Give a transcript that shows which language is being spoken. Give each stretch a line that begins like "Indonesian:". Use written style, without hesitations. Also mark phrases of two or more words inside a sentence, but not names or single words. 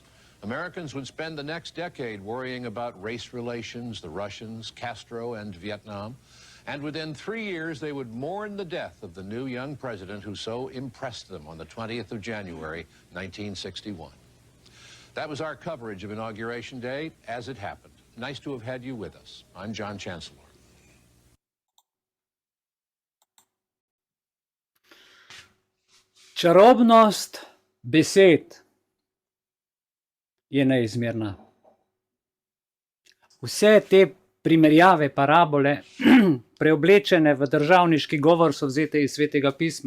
English: Americans would spend the next decade worrying about race relations, the Russians, Castro, and Vietnam. And within 3 years, they would mourn the death of the new young president who so impressed them on the 20th of January, 1961. That was our coverage of Inauguration Day as it happened. Nice to have had you with us. I'm John Chancellor.
Slovenian: Čarobnost besed je neizmerna. Vse te primerjave, parabole, preoblečene v državniški govor, so vzete iz Svetega pisma.